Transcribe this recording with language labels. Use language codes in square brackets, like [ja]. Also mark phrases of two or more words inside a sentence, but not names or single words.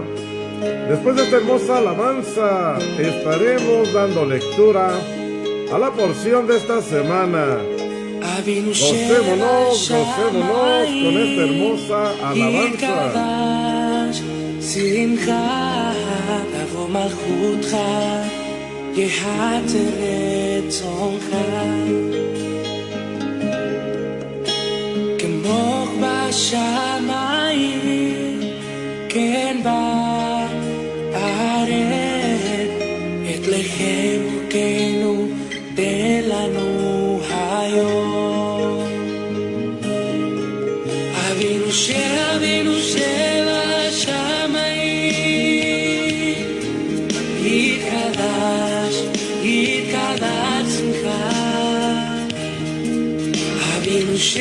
[es] Después de esta hermosa alabanza estaremos dando lectura a la porción de esta semana. Gocémonos con esta hermosa alabanza. [he] יהת רצונך כמוך בשמיים כן בארץ את לחם חוקנו תן לנו היום אבינו שבשמיים יתקדש יתקדש שמך אבינו